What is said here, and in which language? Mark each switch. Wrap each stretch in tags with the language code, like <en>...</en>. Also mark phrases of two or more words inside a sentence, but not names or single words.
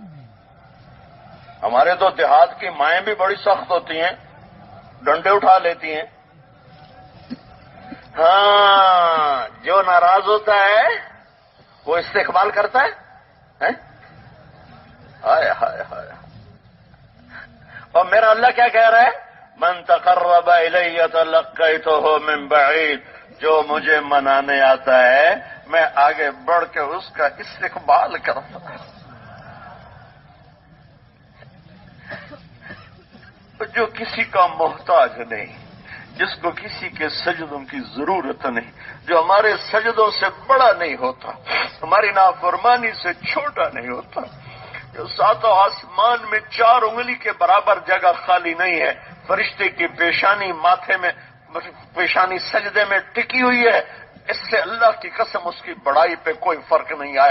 <ur>ہمارے تو دیہات کی مائیں بھی بڑی سخت ہوتی ہیں، ڈنڈے اٹھا لیتی ہیں۔ ہاں، جو ناراض ہوتا ہے وہ استقبال کرتا ہے۔ ہائے ہائے ہائے۔ اور میرا اللہ کیا کہہ رہا ہے؟</ur> <ar>من تقرب الی تلقیتہ من بعید،</ar> <ur>جو مجھے منانے آتا ہے میں آگے بڑھ کے اس کا استقبال کرتا ہوں۔ جو کسی کا محتاج نہیں، جس کو کسی کے سجدوں کی ضرورت نہیں، جو ہمارے سجدوں سے بڑا نہیں ہوتا، ہماری نافرمانی سے چھوٹا نہیں ہوتا، جو ساتوں آسمان میں 4 انگلی کے برابر جگہ خالی نہیں ہے، فرشتے کی پیشانی سجدے میں ٹکی ہوئی ہے، اس سے اللہ کی قسم اس کی بڑائی پہ کوئی فرق نہیں آیا۔</ur>